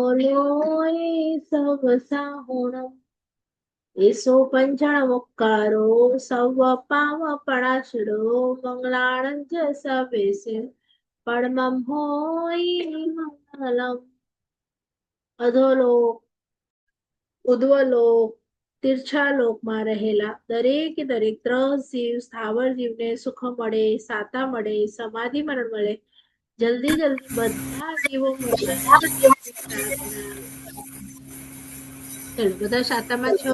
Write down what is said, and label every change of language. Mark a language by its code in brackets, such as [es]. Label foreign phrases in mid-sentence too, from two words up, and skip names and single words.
[pra] लोये सवसाहुणं येषु पञ्चणमुक्कारो सवपावपणाषडो मङ्गलाणं च सव्येसिं भड्मोयि [gu] मङ्गलम् અધોલોક ઉદ્વલોક તીર્છા લોકમાં રહેલા દરેકે દરેક ત્રણ જીવ સ્થાવર જીવને સુખ મળે, સાતા મળે, સમાધિ મરણ મળે, જલ્દી જલ્દી બધા જીવો ચલો બધા સાતામાં છો.